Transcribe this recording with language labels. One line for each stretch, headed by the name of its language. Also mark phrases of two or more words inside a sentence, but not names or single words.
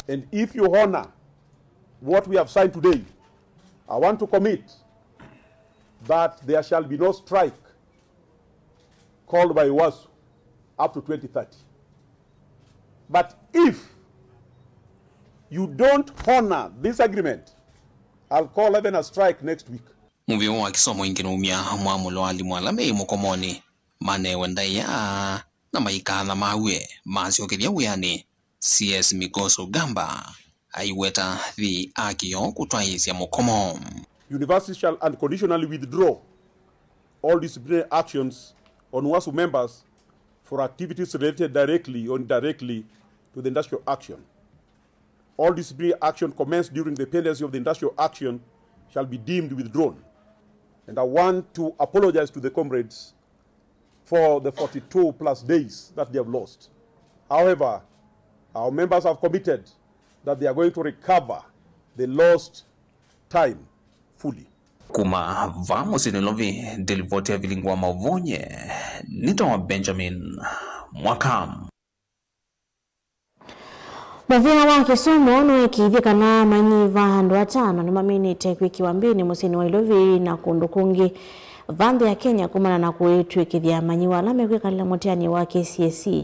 English: And if you honor what we have signed today, I want to commit that there shall be no strike called by WASU up to 2030. But if you don't honor this agreement, I'll call even a strike next week.
Kamba: Muvyo wa kisomo inginomia mwamulo alimu alame mukomoni mane wendaya na maikana mawe maziokeria uyani CS Migoso Gamba aiweta the akio kutwaisia mukomo.
English: Universities shall unconditionally withdraw all disciplinary actions on WASU members for activities related directly or indirectly to the industrial action. All disciplinary action commenced during the pendency of the industrial action shall be deemed withdrawn. And I want to apologize to the comrades for the 42 plus days that they have lost. However, our members have committed that they are going to recover the lost time fully.
Kamba: Kuma vamos inilovi delivoti ya vilingwa mavonye nito wa Benjamin Mwakam. Mavia wa Kisumu nwekithia kana manyiva handu atano ni maminite kwikiwambini musini wa Ilovi na kundu kungi vande ya Kenya kumana na kuitwikithia manyiwa alame kwikalila mutiani wa KCSE.